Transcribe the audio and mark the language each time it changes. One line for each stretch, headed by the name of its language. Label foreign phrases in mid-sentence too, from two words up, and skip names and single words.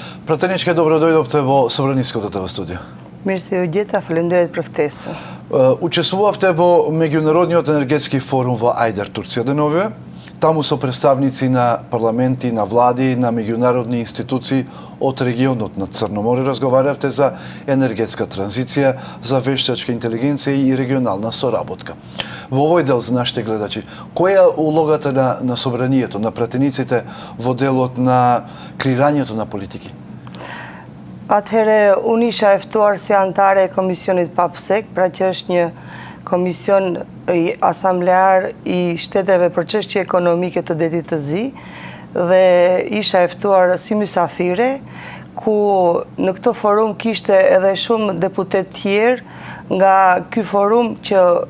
Macedonian: Пратеничке, добродојдовте во Собраницкото ТВ студио.
Albanian: Mirë se ju gjeta, faleminderit për ftesën.
Macedonian: Учествувавте во Меѓународниот енергетски форум во Ајдер, Турција деновиве. Таму со представници на парламенти, на влади, на меѓународни институции од регионот на Црно море разговаравте за енергетска транзиција, за вештачка интелигенција и регионална соработка. Во овој дел за нашите гледачи, која е улогата на собранието, на пратениците во делот на креирањето на политики?
Albanian: Atëhere, unë isha eftuar si antare e Komisionit PAPSEC, pra që është një komision asamblear i shteteve për çështje ekonomike të Detit të Zi, dhe isha eftuar si mysafire, ku në këtë forum kishte edhe shumë deputet tjerë nga ky forum që